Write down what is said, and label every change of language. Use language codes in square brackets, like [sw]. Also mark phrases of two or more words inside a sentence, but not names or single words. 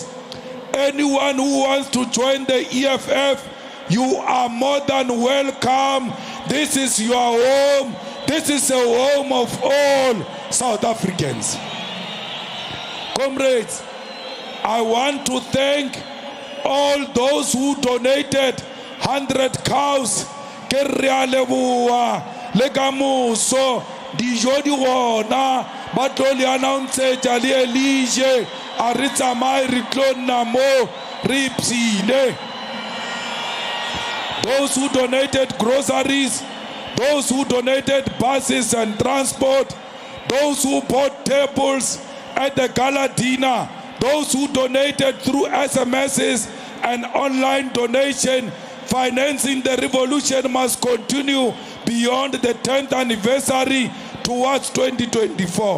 [en] Anyone who wants to join the EFF, you are more than welcome. This is your home. This is a home of all South Africans. Comrades, I want to thank all those who donated 100 cows. [st] Ke re a leboha le ka moso dijo di gona ba tlo le announce-etša le Elige a re tsamaye re tlo nna mo re ipsile. [en] Those who donated groceries, those who donated buses and transport, those who bought tables at the gala dinner, those who donated through SMSs and online donation, financing the revolution must continue beyond the 10th anniversary towards 2024.